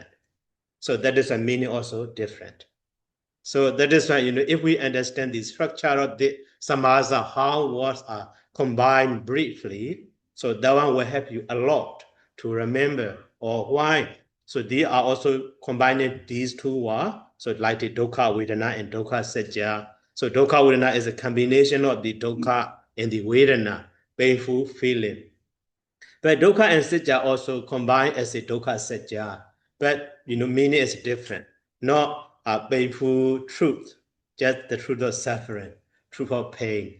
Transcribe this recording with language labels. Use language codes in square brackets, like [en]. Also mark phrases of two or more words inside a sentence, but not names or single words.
[en] So that is a meaning also different. So that is why, if we understand the structure of the samasa, how words are combined briefly, so that one will help you a lot to remember or why. So they are also combining these two words. So like the [pi] dukkha vedana [en] and [pi] dukkha sajja. [en] So [pi] dukkha vedana [en] is a combination of the dukkha and the vedana, painful feeling. But dukkha and sajja also combine as a [pi] dukkha sajja. [en] But meaning is different. Not a painful truth, just the truth of suffering, truth of pain.